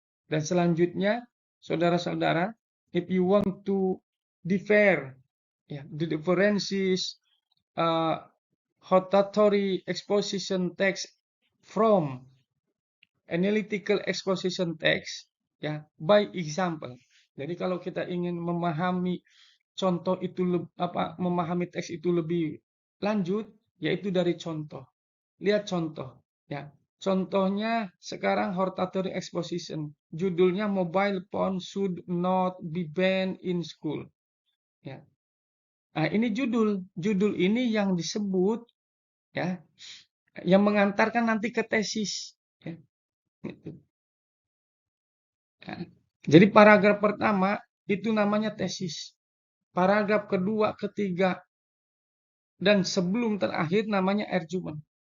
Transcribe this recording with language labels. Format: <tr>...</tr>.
<id>Dan selanjutnya, saudara-saudara,</id> <en>if you want to differ, ya, the differences hortatory exposition text from analytical exposition text, ya, by example.</en> <id>Jadi kalau kita ingin memahami contoh itu memahami teks itu lebih lanjut, yaitu dari contoh. Lihat contoh, ya. Contohnya sekarang hortatory exposition. Judulnya</id> <en>mobile phone should not be banned in school.</en> <id>Ya. Nah, ini judul. Judul ini yang disebut ya, yang mengantarkan nanti ke tesis. Ya. Ya. Jadi paragraf pertama itu namanya tesis. Paragraf kedua, ketiga, dan sebelum terakhir namanya argument.</id>